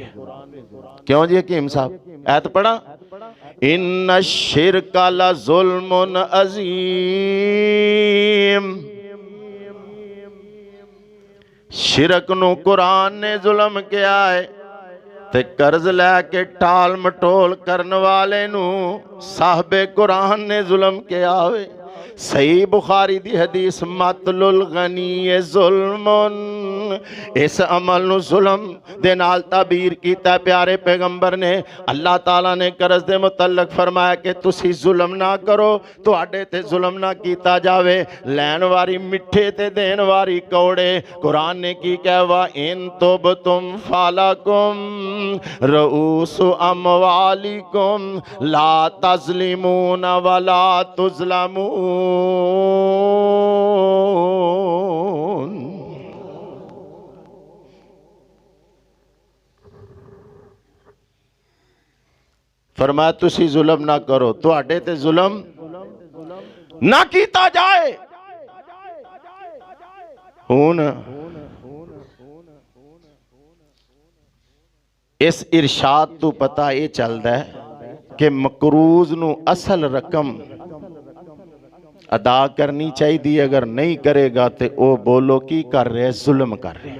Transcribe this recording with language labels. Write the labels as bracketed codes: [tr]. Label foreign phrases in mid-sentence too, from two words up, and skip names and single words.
[pa] کیوں جی حکیم صاحب ایت پڑھا، [ar] ان الشرک لظلم عظیم، [pa] شرک نو قرآن نے ظلم کیا ہے تے قرض لے کے ٹال مٹول کرن والے نو صاحب قرآن نے ظلم کیا ہوئے۔ صحیح بخاری دی حدیث، [ar] مطل الغنی ظلمن، [pa] اس عمل نو ظلم دے نال تعبیر کیتا پیارے پیغمبر نے۔ اللہ تعالیٰ نے قرض دے متعلق فرمایا کہ تسی ظلم نہ کرو، تو آڈے تے ظلم نہ کیتا جاوے، لین واری مٹھے تے دین واری کوڑے۔ قرآن نے کی کہوا، [ar] ان تبتم فالکم رؤوس اموالکم لا تظلمون ولا تظلمون۔ [pa] فرمایا تسی ظلم نہ کرو، تو آڈے تے ظلم نہ کیتا جائے۔ ہون اس ارشاد تو پتہ یہ چلتا ہے کہ مقروض نو اصل رقم ادا کرنی چاہیے، اگر نہیں کرے گا تے او بولو کی کر رہے، ظلم کر رہے۔